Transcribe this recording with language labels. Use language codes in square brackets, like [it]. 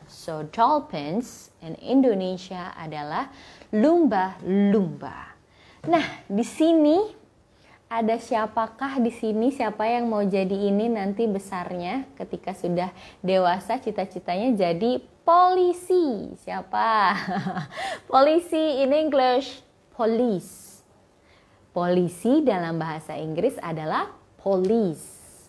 [en] So dolphins in Indonesia [id] adalah lumba-lumba. Nah, di sini ada siapakah di sini? Siapa yang mau jadi ini nanti besarnya ketika sudah dewasa cita-citanya jadi polisi? Siapa? [en] Polisi in English, police. [id] Polisi dalam bahasa Inggris adalah police.